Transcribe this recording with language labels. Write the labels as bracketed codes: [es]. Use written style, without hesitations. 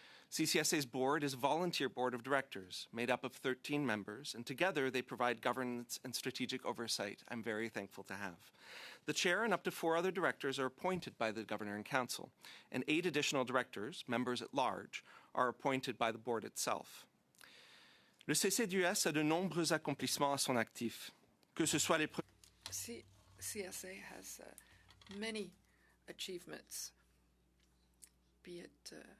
[en] CCSA's board is a volunteer board of directors made up of 13 members, and together they provide governance and strategic oversight I'm very thankful to have. The chair and up to 4 other directors are appointed by the Governor and Council, and 8 additional directors, members at large, are appointed by the board itself. [fr] Le CCDUS a de nombreux accomplissements à son actif, que ce soit les [en] CSA has many achievements, be it